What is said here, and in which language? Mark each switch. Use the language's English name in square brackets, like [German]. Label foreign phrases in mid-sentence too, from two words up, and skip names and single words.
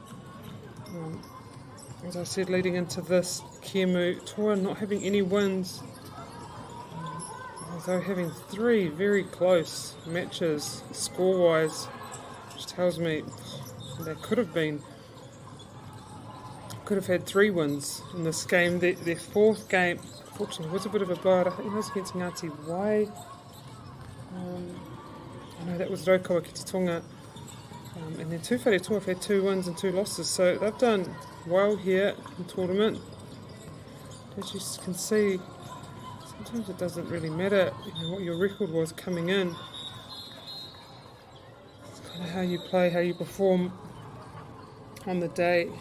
[English] As I said, leading into this Kemu, Toa not having any wins, although having 3 very close matches score-wise, which tells me they could have had 3 wins in this game. Their fourth game, unfortunately, was a bit of a blowout. I think it was against Ngāti Wai. I know that was Rotorua ki te Tonga, and then tūwhare toa have had 2 wins and 2 losses, so they've done well here in the tournament. As you can see, sometimes it doesn't really matter, what your record was coming in. It's kind of how you play, how you perform on the day.